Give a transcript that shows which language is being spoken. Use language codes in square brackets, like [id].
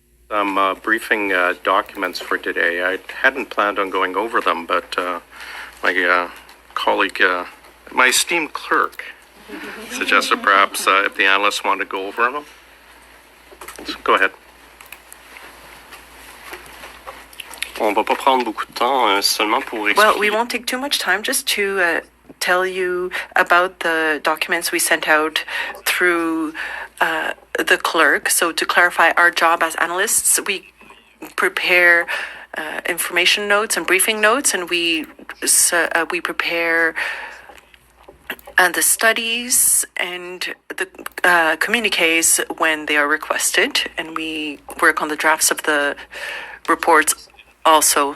[en] Some briefing documents for today. I hadn't planned on going over them, but my colleague, my esteemed clerk, suggested perhaps if the analysts want to go over them. So go ahead. [fr] On va pas prendre beaucoup de temps, seulement pour expliquer. [en] Well, we won't take too much time just to tell you about the documents we sent out through the clerk. So to clarify our job as analysts, we prepare information notes and briefing notes, and we prepare the studies and the communiques when they are requested, and we work on the drafts of the reports also.